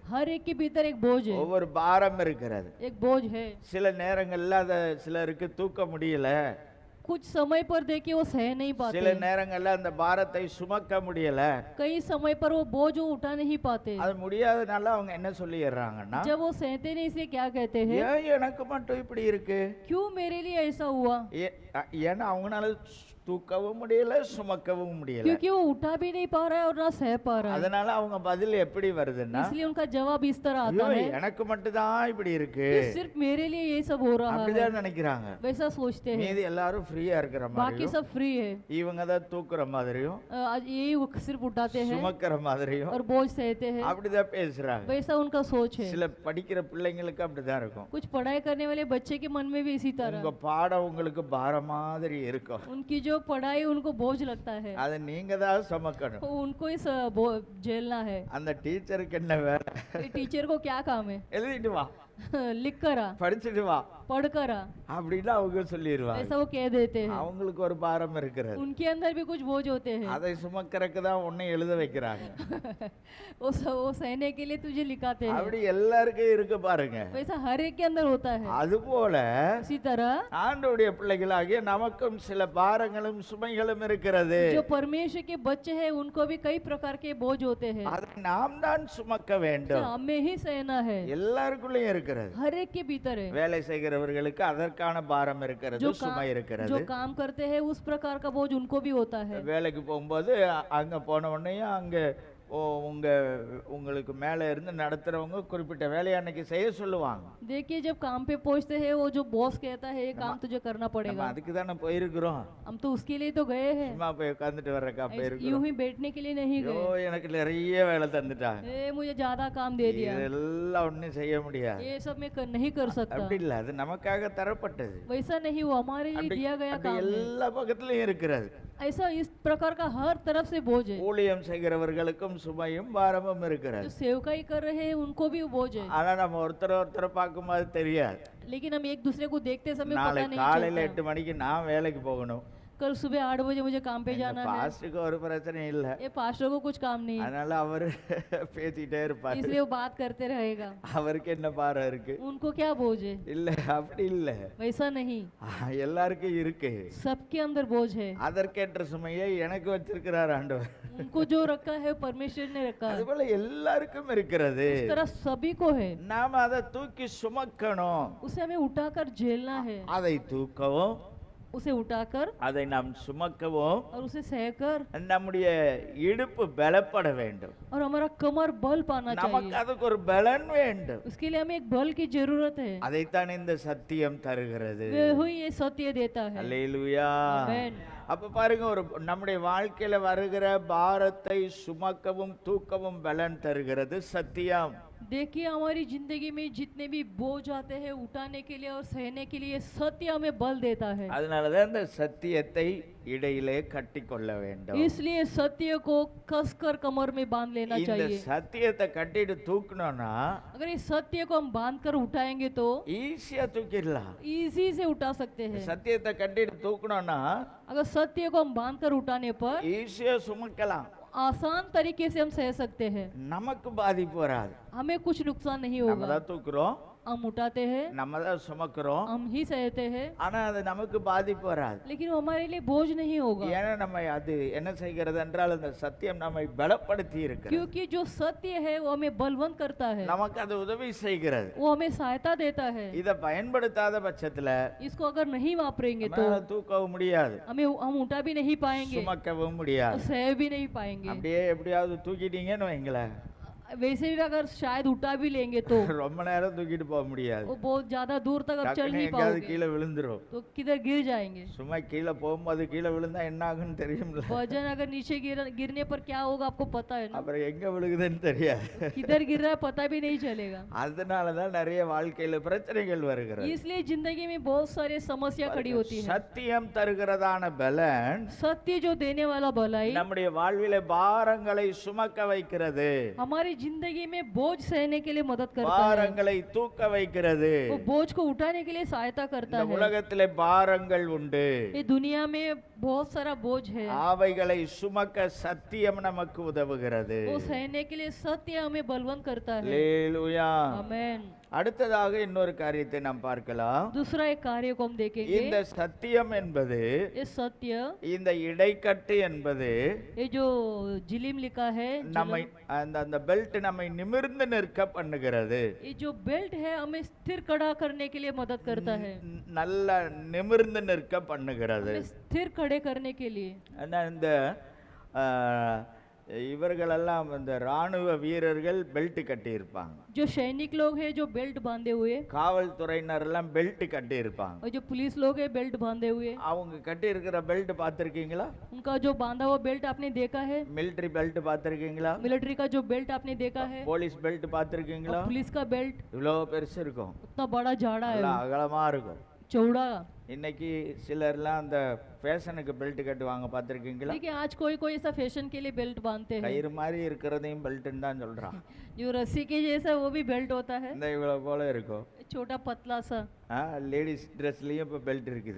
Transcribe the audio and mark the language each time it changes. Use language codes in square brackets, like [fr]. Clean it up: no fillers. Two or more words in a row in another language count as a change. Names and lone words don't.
[hi] हर एक के भीतर एक बोझ है, [ta] ஒவ்வொரு பாரம் இருக்கிறது. [hi] एक बोझ है। [ta] சில நேரங்கள்ல அதை சிலருக்கு தூக்க முடியல, [hi] कुछ समय पर देखिए वो सह नहीं [ta] சில [hi] पाते, [ta] நேரங்கள்ல அந்த பாரத்தை சுமக்க முடியல. [hi] कई समय पर वो बोझ वो उठा नहीं पाते। [ta] அது முடியாதனால அவங்க என்ன சொல்லிடுறாங்கன்னா, [hi] जब वो सहते नहीं इसलिए क्या कहते हैं, [ta] ஏன் எனக்கு மட்டும் இப்படி இருக்கு? [hi] क्यों मेरे लिए ऐसा हुआ? [ta] ஏன்னா அவங்களால தூக்கவும் முடியல, சுமக்கவும் முடியல. [hi] क्योंकि वो उठा भी नहीं पा रहा है और ना सह पा रहा है, [ta] அதனால அவங்க பதில் எப்படி வருதுன்னா, [hi] इसलिए उनका जवाब इस तरह [ta] ஐயோ [hi] आता है [ta] எனக்கு மட்டும் தான் இப்படி இருக்கு [hi] कि सिर्फ मेरे लिए ये सब हो रहा है, [ta] அப்படிதான் நினைக்கிறாங்க. [hi] वैसा सोचते हैं। [ta] மீதி எல்லாரும் ஃப்ரீயா இருக்கிற [hi] बाकी [ta] மாதிரியும், [hi] सब फ्री है, [ta] இவங்க தான் தூக்குற மாதிரியும், [hi] आज यही वो सिर्फ उठाते हैं [ta] சுமக்கிற மாதிரியும் [hi] और बोझ सहते हैं, [ta] அப்படிதான் பேசுறாங்க. [hi] वैसा उनका सोच है। [ta] சில படிக்கிற பிள்ளைங்களுக்கு அப்படிதான் இருக்கும். [hi] कुछ पढ़ाई करने वाले बच्चे के मन में भी इसी तरह, [ta] உங்க பாடம் உங்களுக்கு பாரம் மாதிரி இருக்கும், [hi] उनकी जो पढ़ाई उनको बोझ लगता है, [ta] அதை நீங்க தான் சுமக்கணும். [hi] उनको इस झेलना है। [ta] அந்த டீச்சருக்கு என்ன வேலை? [hi] टीचर को क्या काम है? [ta] எழுதிட்டு வா, [hi] लिख कर आ, [ta] படிச்சுட்டு வா [hi] पढ़ कर आ, [ta] அப்படின்னு அவங்க சொல்லிடுவாங்க. [hi] ऐसा वो कह देते हैं। [ta] அவங்களுக்கு ஒரு பாரம் இருக்கிறது, [hi] उनके अंदर भी कुछ बोझ होते हैं, [ta] அதை சுமக்கிறதுக்கு தான் உன்னை எழுத வைக்கிறாங்க. [hi] वो सहने के लिए तुझे लिखाते हैं, [ta] அப்படி எல்லாருக்கும் இருக்கு பாருங்க. [hi] वैसा हर एक के अंदर होता है। [ta] அதுபோல [hi] इसी तरह [ta] ஆண்டவருடைய பிள்ளைகளாகிய நமக்கும் சில பாரங்களும் சுமைகளும் இருக்கிறது. [hi] जो परमेश्वर के बच्चे हैं उनको भी कई प्रकार के बोझ होते हैं, [ta] அதை நாம் தான் சுமக்க [hi] तो [ta] வேண்டும். [hi] हमें ही सहना है, [ta] எல்லாருக்குள்ளயும் இருக்கிறது. [hi] हर एक के भीतर है। [ta] வேலை செய்கிறவர்களுக்கு அதற்கான பாரம் இருக்கிறது, [hi] जो [ta] சுமை [hi] जो [ta] இருக்கிறது. [hi] काम करते हैं उस प्रकार का बोझ उनको भी होता है। [ta] வேலைக்கு போகும்போது அங்க போன உடனேயும் அங்க உங்களுக்கு மேல இருந்து நடத்துறவங்க குறிப்பிட்ட வேலையை அன்னைக்கு செய்ய சொல்லுவாங்க. [hi] देखिए जब काम पे पहुंचते हैं वो जो बॉस कहता है ये काम तुझे करना [ta] நம்ம [hi] पड़ेगा, [ta] அதுக்கு தானே போயிருக்கிறோம், [hi] हम तो उसके लिए तो गए हैं, [ta] சும்மா போய் உட்காந்துட்டு வர்றக்கா [hi] यूं [ta] போயிருக்கிறோம். [hi] ही बैठने के लिए नहीं [ta] ஐயோ [hi] गए, [ta] எனக்கு நிறைய வேலை தந்துட்டாங்க, [hi] मुझे ज्यादा काम दे दिया, [ta] இதெல்லாம் ஒன்றும் செய்ய முடியாது. [hi] ये सब मैं नहीं कर सकता। [ta] அப்படி இல்லை, அது நமக்காக தரப்பட்டது. [hi] वैसा नहीं, वो हमारे लिए [ta] அப்படி [hi] दिया गया [ta] அப்படி [hi] काम है। [ta] எல்லா பக்கத்துலயும் இருக்கிறது. [hi] ऐसा इस प्रकार का हर तरफ से बोझ है। [ta] ஊழியம் செய்கிறவர்களுக்கும் சுமையும் பாரமும் [hi] जो [ta] இருக்கிறது. [hi] सेवकाई कर रहे हैं उनको भी वो बोझ है, [ta] ஆனா நம்ம ஒருத்தரை பார்க்கும்போது தெரியாது. [hi] लेकिन हम एक दूसरे को देखते समय [ta] நாளை [hi] पता नहीं [ta] காலையில [hi] चलता। [ta] 8 மணிக்கு நான் வேலைக்கு போகணும். [hi] कल सुबह 8 बजे मुझे काम पे जाना है, [ta] பாஸ்டருக்கு ஒரு பிரச்சனையும் இல்ல, [hi] ये पास्टर को कुछ काम नहीं है, [ta] அதனால அவரு பேசிட்டே இருப்பாரு. [hi] इसलिए वो बात करते रहेगा। [ta] அவருக்கு என்ன பாரம் இருக்கு? [hi] उनको क्या बोझ है? [ta] இல்ல அப்படி இல்ல, [hi] वैसा नहीं, [ta] எல்லாருக்கும் இருக்கு. [hi] सबके अंदर बोझ है। [ta] அதற்கேற்ற சுமையை எனக்கு வச்சிருக்கிறார் ஆண்டவர். [hi] उनको जो रखा है परमेश्वर ने रखा है, [ta] அதுபோல எல்லாருக்கும் இருக்கிறது. [hi] उस तरह सभी को है, [ta] நாம அதை தூக்கி சுமக்கணும், [hi] उसे हमें उठाकर झेलना है, [ta] அதை தூக்கவும் [hi] उसे उठाकर [ta] அதை நாம் சுமக்கவும் [hi] और उसे सहकर [ta] நம்முடைய இடுப்பு பலப்பட வேண்டும். [hi] और हमारा कमर बल पाना [ta] நமக்கு [hi] चाहिए। [ta] அதுக்கு ஒரு பலன் வேண்டும். [hi] उसके लिए हमें एक बल की जरूरत है। [ta] அதைத்தான் இந்த சத்தியம் தருகிறது. [hi] वही ये सत्य देता है। [ta] அல்லேலூயா. [hi] आमेन। [ta] அப்ப பாருங்க, ஒரு நம்முடைய வாழ்க்கையில வருகிற பாரத்தை சுமக்கவும் தூக்கவும் பலன் தருகிறது சத்தியம். [hi] देखिए हमारी जिंदगी में जितने भी बोझ आते हैं उठाने के लिए और सहने के लिए सत्य हमें बल देता है। [ta] அதனாலதான் இந்த சத்தியத்தை இடையிலே கட்டிக்கொள்ள வேண்டும். [hi] इसलिए सत्य को कसकर कमर में बांध लेना [ta] இந்த [hi] चाहिए। [ta] சத்தியத்தை கட்டிட்டு தூக்கணும்னா [hi] अगर इस सत्य को हम बांध कर उठाएंगे तो [ta] ஈஸியா தூக்கிடலாம். [hi] इजी से उठा सकते हैं। [ta] சத்தியத்தை கட்டிட்டு தூக்கணும்னா [hi] अगर सत्य को हम बांध कर उठाने पर [ta] ஈஸியா சுமக்கலாம். [hi] आसान तरीके से हम सह सकते हैं। [ta] நமக்கு பாதிப்பு வராது. [hi] हमें कुछ नुकसान नहीं [ta] நம்ம [hi] होगा। [ta] தான் தூக்குறோம், [hi] हम उठाते हैं, [ta] நம்ம தான் சுமக்கிறோம், [hi] हम ही सहते हैं, [ta] ஆனா அது நமக்கு பாதிப்பு வராது. [hi] लेकिन वो हमारे लिए बोझ नहीं होगा। [ta] ஏன்னா நம்ம அது என்ன செய்கிறது என்றால் அந்த சத்தியம் நம்மை பலப்படுத்தி இருக்கிறது. [hi] क्योंकि जो सत्य है वो हमें बलवंत करता है, [ta] நமக்கு அது உதவி செய்கிறது. [hi] वो हमें सहायता देता है। [ta] இதை பயன்படுத்தாத பட்சத்துல [hi] इसको अगर नहीं वापरेंगे तो [ta] நம்மளால தூக்கவும் முடியாது, [hi] हम उठा भी नहीं पाएंगे [ta] சுமக்கவும் [hi] और [ta] முடியாது. [hi] सह भी नहीं पाएंगे। [ta] அப்படியே எப்படியாவது தூக்கிட்டீங்கன்னு வைங்களேன், [hi] वैसे भी अगर शायद उठा भी लेंगे तो [ta] ரொம்ப நேரம் தூக்கிட்டு போக முடியாது. [hi] वो बहुत ज्यादा दूर तक अब चल [ta] டக்குனு [hi] नहीं [ta] எங்கேயாவது [hi] पाओगे, [ta] கீழே விழுந்துரும். [hi] तो किधर गिर जाएंगे। [ta] சும்மா கீழே போகும்போது கீழே விழுந்தா என்ன ஆகுன்னு தெரியும்ல, [hi] वजन अगर नीचे गिरने पर क्या होगा आपको पता है ना, [ta] அப்புறம் எங்க விழுகுதுன்னு தெரியாது. [hi] किधर गिर रहा है पता भी नहीं चलेगा। [ta] அதனாலதான் நிறைய வாழ்க்கையில பிரச்சனைகள் வருகிறது. [hi] इसलिए जिंदगी में बहुत सारी समस्या खड़ी होती है। [ta] சத்தியம் தருகிறதான பலன் [hi] सत्य जो देने वाला भलाई [ta] நம்முடைய வாழ்விலே பாரங்களை சுமக்க வைக்கிறது, [hi] हमारी जिंदगी में बोझ सहने के लिए मदद करता है, [ta] பாரங்களை தூக்க வைக்கிறது. [hi] वो बोझ को उठाने के लिए सहायता करता [ta] இந்த [hi] है। [ta] உலகத்திலே பாரங்கள் உண்டு, [hi] ये दुनिया में बहुत सारा बोझ है, [ta] அவைகளை சுமக்க சத்தியம் நமக்கு உதவுகிறது. [hi] वो सहने के लिए सत्य हमें बलवंत करता है। [ta] அல்லேலூயா. [hi] आमेन। [ta] அடுத்ததாக இன்னொரு காரியத்தை நாம் பார்க்கலாம். [hi] दूसरा एक कार्य को हम [ta] இந்த [hi] देखेंगे। [ta] சத்தியம் என்பது, [hi] ये सत्य, [ta] இந்த இடைக்கட்டு என்பது [hi] ये जो जिलिम लिखा है, [ta] நம்மை அந்த பெல்ட் நம்மை நிமிர்ந்து நிற்க பண்ணுகிறது. [hi] ये जो बेल्ट है हमें स्थिर खड़ा करने के लिए मदद करता है, [ta] நல்ல நிமிர்ந்து நிற்க பண்ணுகிறது. [hi] हमें स्थिर खड़े करने के लिए। [ta] ஆனா இந்த இவர்களெல்லாம் இந்த ராணுவ வீரர்கள் பெல்ட் கட்டி இருப்பாங்க, [hi] जो सैनिक लोग हैं जो बेल्ट बांधे हुए, [ta] காவல்துறையினர் எல்லாம் பெல்ட் கட்டி இருப்பாங்க. [hi] और जो पुलिस लोग हैं बेल्ट बांधे हुए, [ta] அவங்க கட்டி இருக்கிற பெல்ட் பார்த்திருக்கீங்களா? [hi] उनका जो बांधा हुआ बेल्ट आपने देखा है? [en] military belt [ta] பார்த்திருக்கீங்களா? [hi] मिलिट्री का जो बेल्ट आपने देखा है? [en] police belt [ta] பார்த்திருக்கீங்களா? [hi] और पुलिस का बेल्ट [ta] இவ்வளோ பெருசு இருக்கும், [hi] उतना बड़ा झाड़ा है, [ta] நல்லா அகலமா இருக்கும். [hi] चौड़ा। [ta] இன்னைக்கு சிலர்லாம் அந்த [en] fashion belt [ta] கட்டுவாங்க, பார்த்திருக்கீங்களா? [hi] देखिए आज कोई कोई ऐसा फैशन के लिए बेल्ट बांधते हैं, [ta] கயிறு மாதிரி இருக்கிறதையும் பெல்ட்னு தான் சொல்றான். [hi] जो रस्सी के जैसा वो भी बेल्ट होता है, [ta] இந்த இவ்வளவு போல இருக்கும். [hi] छोटा पतला सा। [en] ladies dress [ta] இப்போ பெல்ட் இருக்குது,